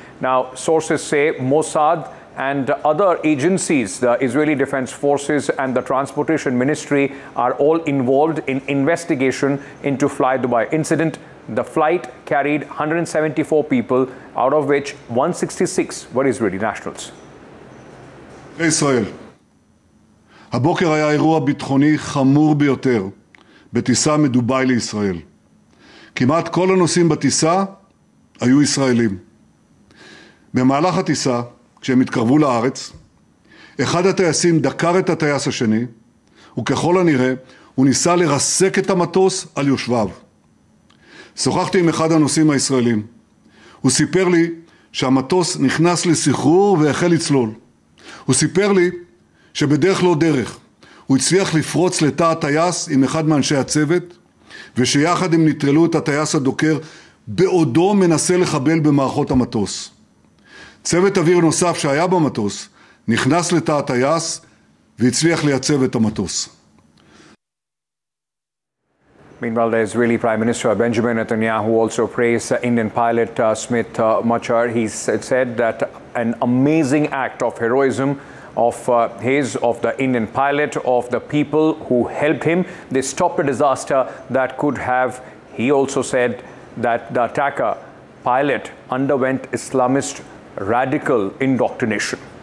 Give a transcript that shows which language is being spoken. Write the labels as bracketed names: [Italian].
[English] Now, sources say Mossad and other agencies, the Israeli Defense Forces and the Transportation Ministry, are all involved in investigation into Fly Dubai incident. The flight carried 174 people, out of which 166 were Israeli nationals. [Hebrew] ישראל. הבוקר היה אירוע ביטחוני חמור ביותר בטיסה מדובאי לישראל. כמעט כל הנוסעים בטיסה היו ישראלים. במהלך הטיסה, כשהם התקרבו לארץ, אחד הטייסים דקר את הטייס השני, וככל הנראה הוא ניסה לרסק את המטוס על יושביו. שוחחתי עם אחד הנוסעים הישראלים. הוא סיפר לי שהמטוס נכנס לסחרור והחל לצלול. הוא סיפר לי שבדרך לא דרך הוא הצליח לפרוץ לתא הטייס עם אחד מאנשי הצוות ושיחד הם נטרלו את הטייס הדוקר בעודו מנסה לחבל במערכות המטוס. צוות אוויר נוסף שהיה במטוס נכנס לתא הטייס והצליח לייצב את המטוס. [English] Meanwhile, the Israeli Prime Minister Benjamin Netanyahu also praised Indian pilot Smit Machar. He said that an amazing act of heroism of his, of the Indian pilot, of the people who helped him. They stopped a disaster that could have. He also said that the attacker pilot underwent Islamist radical indoctrination.